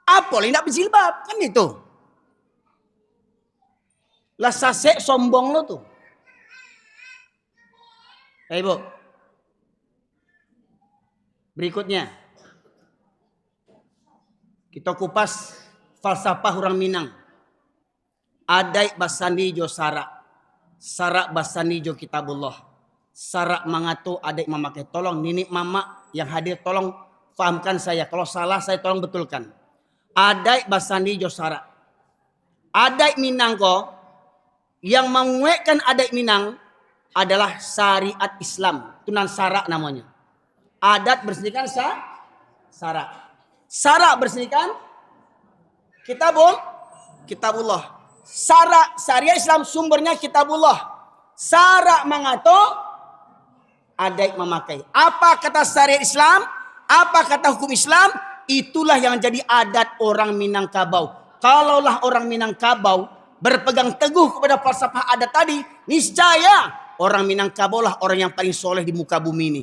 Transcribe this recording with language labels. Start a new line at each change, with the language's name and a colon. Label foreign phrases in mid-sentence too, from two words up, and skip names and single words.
Indonesian: Apa lah tidak berjilbab kan itu.
Minangkabau: Lah sasek sombong lo tuh.
Indonesian: Ibu. Berikutnya. Kita kupas falsafah orang Minang.
Minangkabau: Adai basandi jo sarak. Sarak basandi jo kitabullah. Sarak mangatu adai memakai.
Indonesian: Tolong nini mama yang hadir tolong fahamkan saya. Kalau salah saya tolong betulkan.
Minangkabau: Adai basandi jo sarak. Adai Minang ko
Indonesian: yang menguatkan adai Minang adalah syariat Islam.
Minangkabau: Tunan sarak namanya.
Indonesian: Adat bersihkan sarak. Sarak bersihkan kitabullah. Sarak syariat Islam sumbernya kitabullah.
Minangkabau: Sarak mengato adai memakai.
Indonesian: Apa kata syariat Islam? Apa kata hukum Islam? Itulah yang jadi adat orang Minangkabau. Kalaulah orang Minangkabau berpegang teguh kepada falsafah adat tadi, niscaya orang Minangkabau lah orang yang paling soleh di muka bumi ini.